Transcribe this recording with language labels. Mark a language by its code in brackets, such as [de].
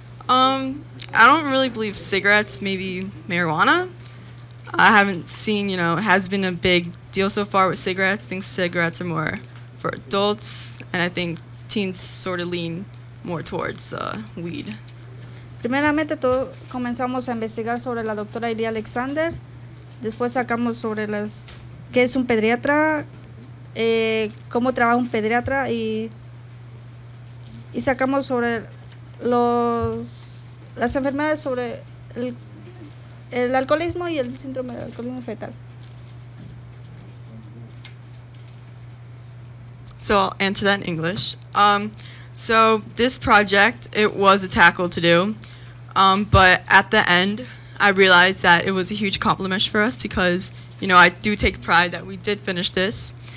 [en] I don't really believe cigarettes, maybe marijuana. I haven't seen, it has been a big deal so far with cigarettes. I think cigarettes are more for adults, and I think teens sort of lean more towards weed. [es] Primeramente comenzamos a investigar sobre la doctora Iria Alexander, después sacamos sobre qué es un pediatra, cómo trabaja un pediatra y sacamos sobre las enfermedades sobre el alcoholismo y el síndrome de alcoholismo fetal. [en] So I'll answer that in English. So this project, it was a tackle to do, but at the end, I realized that it was a huge compliment for us because, I do take pride that we did finish this.